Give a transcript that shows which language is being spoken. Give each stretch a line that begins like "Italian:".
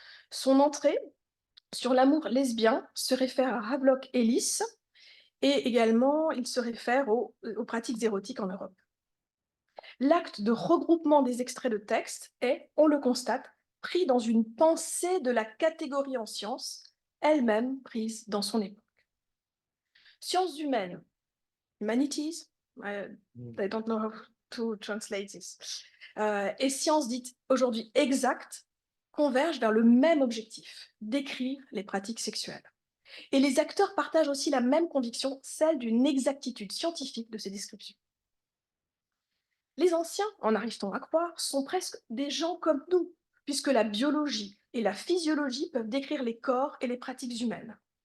French: Son entrée sur l'amour lesbien se réfère à Havelock Ellis et également il se réfère aux pratiques érotiques en Europe. L'acte de regroupement des extraits de texte est, on le constate, pris dans une pensée de la catégorie en sciences, elle-même prise dans son époque. Sciences humaines,
English: humanities, I don't know to translate this.
French: Et sciences dites aujourd'hui exactes convergent vers le même objectif, décrire les pratiques sexuelles. Et les acteurs partagent aussi la même conviction, celle d'une exactitude scientifique de ces descriptions. Les anciens, en arrive-t-on à croire, sont presque des gens comme nous, puisque la biologie et la physiologie peuvent décrire les corps et les pratiques humaines.